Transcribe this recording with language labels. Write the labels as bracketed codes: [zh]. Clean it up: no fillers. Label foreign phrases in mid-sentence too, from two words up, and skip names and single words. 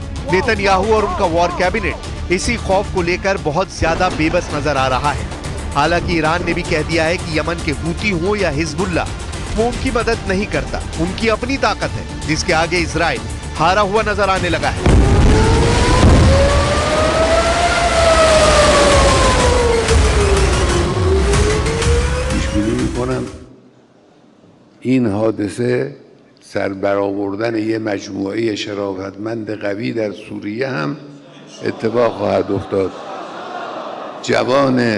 [hi] नेतन्याहू और उनका [en] war cabinet [hi] इसी खौफ को लेकर बहुत ज्यादा बेबस नजर आ रहा है। हालांकि ईरान ने भी कह दिया है कि यमन के हूती हो या हिजबुल्ला, वो उनकी मदद नहीं करता, उनकी अपनी ताकत है जिसके आगे इजराइल हारा हुआ नजर आने लगा है। [fa] این حادثه سربرآوردن یه مجموعه شرافتمند قوی در سوریه هم اتفاق خواهد افتاد.